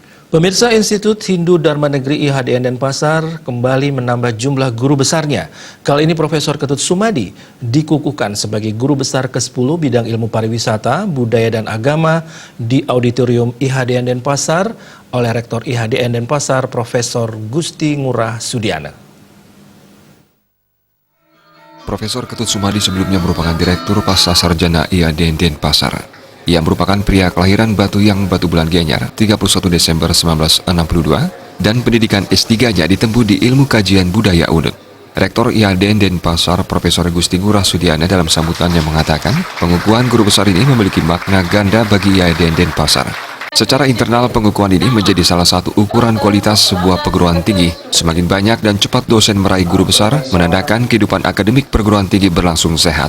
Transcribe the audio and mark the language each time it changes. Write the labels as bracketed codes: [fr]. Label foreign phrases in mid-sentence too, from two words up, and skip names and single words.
[id] Pemirsa, Institut Hindu Dharma Negeri IHDN Denpasar kembali menambah jumlah guru besarnya. Kali ini Profesor Ketut Sumadi dikukuhkan sebagai guru besar ke-10 bidang ilmu pariwisata, budaya dan agama di Auditorium IHDN Denpasar oleh Rektor IHDN Denpasar Profesor Gusti Ngurah Sudiana. Profesor Ketut Sumadi sebelumnya merupakan Direktur Pascasarjana IHDN Denpasar. Ia merupakan pria kelahiran Batuyang, Batu Bulan Gianyar, 31 Desember 1962, dan pendidikan S3-nya ditempuh di Ilmu Kajian Budaya UNUD. Rektor IHDN Denpasar Profesor Gusti Ngurah Sudiana dalam sambutannya mengatakan, pengukuhan guru besar ini memiliki makna ganda bagi IHDN Denpasar. Secara internal, pengukuhan ini menjadi salah satu ukuran kualitas sebuah perguruan tinggi. Semakin banyak dan cepat dosen meraih guru besar, menandakan kehidupan akademik perguruan tinggi berlangsung sehat.